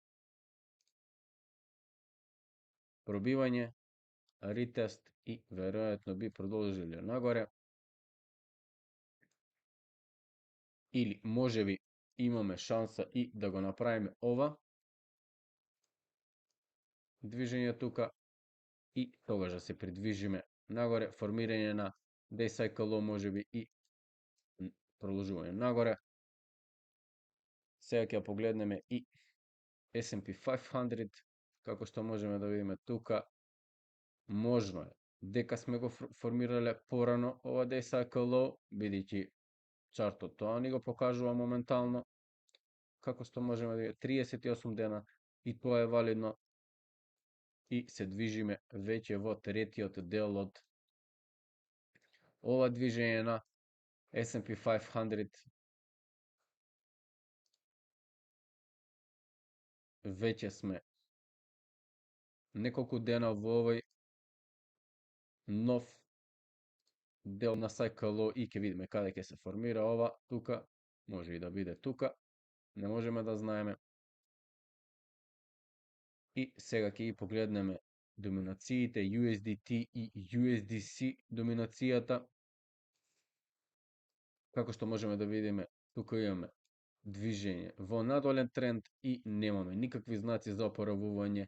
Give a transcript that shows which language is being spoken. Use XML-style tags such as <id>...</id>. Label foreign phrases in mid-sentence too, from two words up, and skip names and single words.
<mk>Пробивање, ритест и веројатно би продолжиле нагоре. Или можеби имаме шанса и да го направиме ова движење тука и тогаш да се придвижиме нагоре, формирање на</mk> <en>day cycle low</en> <mk>можеби и продолжување нагоре. Сега ќе погледнеме и S&P 500, како што можеме да видиме тука, можно е дека сме го формирале порано ова</mk> <en>day cycle low,</en> <mk>бидејќи чартот тоа ни го покажува моментално, како што можеме да видиме 38 дена, и тоа е валидно, и се движиме веќе во третиот дел од ова движење на S&P 500. Веќе сме неколку дена во овој нов дел на</mk> <en>cycle low</en> <mk>и ќе видиме каде ќе се формира ова тука, може и да биде тука, не можеме да знаеме. И сега ќе ги погледнеме доминациите, USDT и USDC доминацијата. Како што можеме да видиме, тука имаме движење во надолен тренд и немаме никакви знаци за опоравување.</mk>